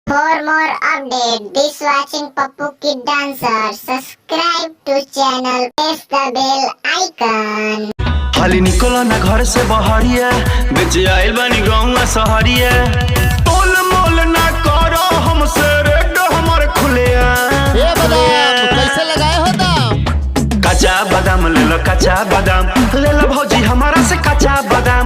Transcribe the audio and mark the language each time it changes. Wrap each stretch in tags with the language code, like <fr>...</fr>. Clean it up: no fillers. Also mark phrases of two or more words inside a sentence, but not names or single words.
<en>For more update, this watching Pappu Kid Dancer. Subscribe to channel, press the bell icon.</en> <bho>हाली निकलो ना घर से बहरिया, बेचे आइल बानी गाँव शहरिया। तोल मोल ना करो हमसे रेट हमारे खुलिया। ये बादाम कैसे लगाए हो दाम? कच्चा बादाम ले लो, कच्चा बादाम ले लो भौजी हमारा से कच्चा बादाम।</bho>